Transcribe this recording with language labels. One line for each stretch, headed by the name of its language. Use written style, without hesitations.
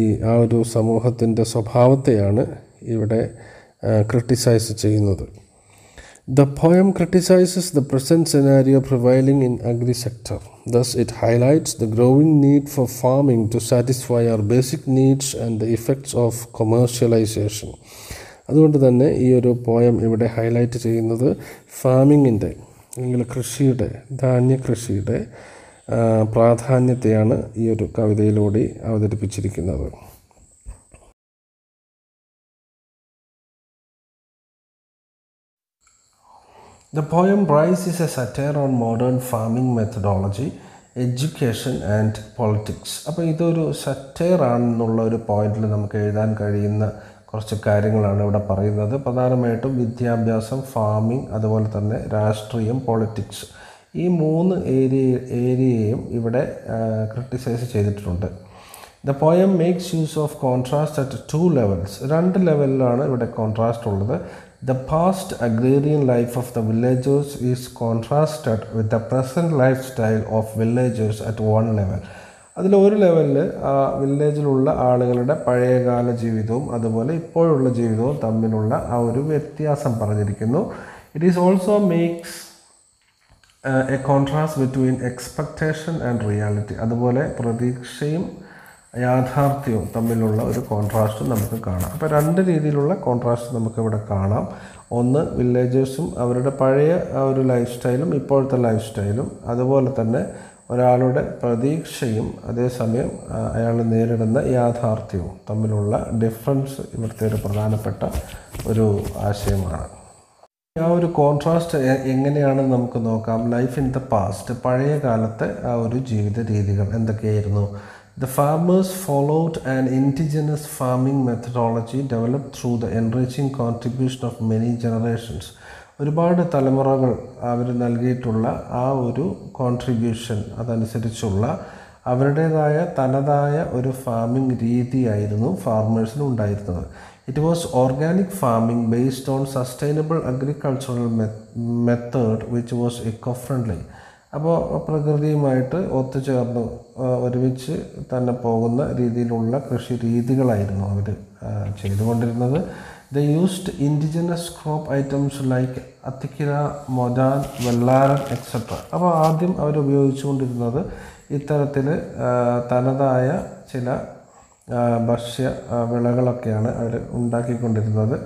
Malayalam: ആ ഒരു സമൂഹത്തിൻ്റെ സ്വഭാവത്തെയാണ് ഇവിടെ ക്രിട്ടിസൈസ് ചെയ്യുന്നത്.
English: The poem criticizes the present scenario prevailing in agri-sector. Thus, it highlights the growing need for farming to satisfy our basic needs and the effects of commercialization.
Malayalam: അതുകൊണ്ട് തന്നെ ഈ ഒരു poem ഇവിടെ ഹൈലൈറ്റ് ചെയ്യുന്നത് ഫാമിങ്ങിൻ്റെ അല്ലെങ്കിൽ കൃഷിയുടെ, ധാന്യകൃഷിയുടെ പ്രാധാന്യത്തെയാണ് ഈ ഒരു കവിതയിലൂടെ അവതരിപ്പിച്ചിരിക്കുന്നത്.
English: The poem Rice is a satire on modern farming methodology, education and politics.
Malayalam: അപ്പോൾ ഇതൊരു സറ്റയർ ആണെന്നുള്ള ഒരു പോയിന്റിൽ നമുക്ക് എഴുതാൻ കഴിയുന്ന കുറച്ച് കാര്യങ്ങളാണ് ഇവിടെ പറയുന്നത്. പ്രധാനമായിട്ടും വിദ്യാഭ്യാസം, ഫാമിംഗ്, അതുപോലെ തന്നെ രാഷ്ട്രീയം, പൊളിറ്റിക്സ്, ഈ മൂന്ന് ഏരിയയും ഇവിടെ ക്രിട്ടിസൈസ് ചെയ്തിട്ടുണ്ട്.
English: The poem makes use of contrast at 2 levels.
Malayalam: 2 ലെവലിലാണ് ഇവിടെ കോൺട്രാസ്റ്റ് ഉള്ളത്.
English: The past agrarian life of the villagers is contrasted with the present lifestyle of villagers at 1 level.
Malayalam: അതിൽ ഒരു ലെവലിൽ ആ വില്ലേജിലുള്ള ആളുകളുടെ പഴയകാല ജീവിതവും അതുപോലെ ഇപ്പോഴുള്ള ജീവിതവും തമ്മിലുള്ള ആ ഒരു വ്യത്യാസം പറഞ്ഞിരിക്കുന്നു.
English: It is also makes a contrast between expectation and reality.
Malayalam: അതുപോലെ പ്രതീക്ഷയും യാഥാർത്ഥ്യവും തമ്മിലുള്ള ഒരു കോൺട്രാസ്റ്റ് നമുക്ക് കാണാം. അപ്പോൾ 2 രീതിയിലുള്ള കോൺട്രാസ്റ്റ് നമുക്കിവിടെ കാണാം. ഒന്ന്, വില്ലേജേഴ്സും അവരുടെ പഴയ ആ ഒരു ലൈഫ് സ്റ്റൈലും ഇപ്പോഴത്തെ ലൈഫ് സ്റ്റൈലും, അതുപോലെ തന്നെ ഒരാളുടെ പ്രതീക്ഷയും അതേസമയം അയാൾ നേരിടുന്ന യാഥാർത്ഥ്യവും തമ്മിലുള്ള ഡിഫറൻസ് ഇവിടുത്തെ ഒരു പ്രധാനപ്പെട്ട ഒരു ആശയമാണ്. ആ ഒരു കോൺട്രാസ്റ്റ് എങ്ങനെയാണെന്ന് നമുക്ക് നോക്കാം.
English: life in the past,
Malayalam: പഴയ കാലത്തെ ആ ഒരു ജീവിത രീതികൾ എന്തൊക്കെയായിരുന്നു?
English: The farmers followed an indigenous farming methodology developed through the enriching contribution of many generations.
Malayalam: ഒരുപാട് തലമുറകൾ അവർ നൽകിയിട്ടുള്ള ആ ഒരു കോൺട്രിബ്യൂഷൻ അതനുസരിച്ചുള്ള അവരുടേതായ തനതായ ഒരു ഫാമിംഗ് രീതിയായിരുന്നു ഫാർമേഴ്സിന് ഉണ്ടായിരുന്നത്.
English: It was organic farming based on sustainable agricultural method which was eco friendly.
Malayalam: അപ്പോൾ പ്രകൃതിയുമായിട്ട് ഒത്തുചേർന്ന് ഒരുമിച്ച് തന്നെ പോകുന്ന രീതിയിലുള്ള കൃഷി രീതികളായിരുന്നു അവർ ചെയ്തുകൊണ്ടിരുന്നത്.
English: They used indigenous crop items like അത്തിക്കിര, മൊദാൻ, വെള്ളാരം etc.
Malayalam: അപ്പോൾ ആദ്യം അവർ ഉപയോഗിച്ചുകൊണ്ടിരുന്നത് ഇത്തരത്തിൽ തനതായ ചില ഭക്ഷ്യ വിളകളൊക്കെയാണ് അവർ ഉണ്ടാക്കിക്കൊണ്ടിരുന്നത്.